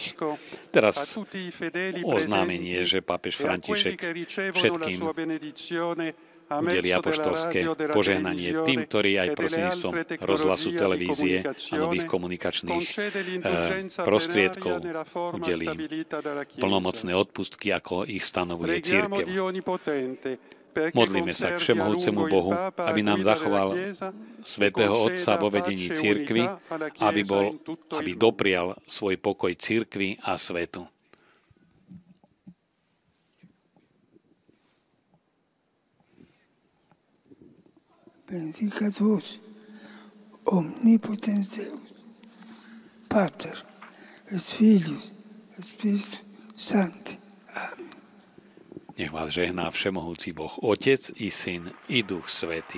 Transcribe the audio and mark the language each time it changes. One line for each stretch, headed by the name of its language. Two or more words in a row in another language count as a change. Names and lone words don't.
Slovak: Teraz oznámenie, že pápež František všetkým udelí apoštolské požehnanie tým, ktorí aj prostredníctvom rozhlasu, televízie a nových komunikačných prostriedkov udelí plnomocné odpustky, ako ich stanovuje cirkev. Modlíme sa k Všemohúcemu Bohu, aby nám zachoval svätého Otca vo vedení cirkvi, aby doprial svoj pokoj cirkvi a svetu.
Latin: Benedicat vos, omnipotens Deus, Pater, et Filius, et Spiritus Sancti. Amen.
Slovak: Nech vás žehná Všemohúci Boh, Otec i Syn i Duch Svätý.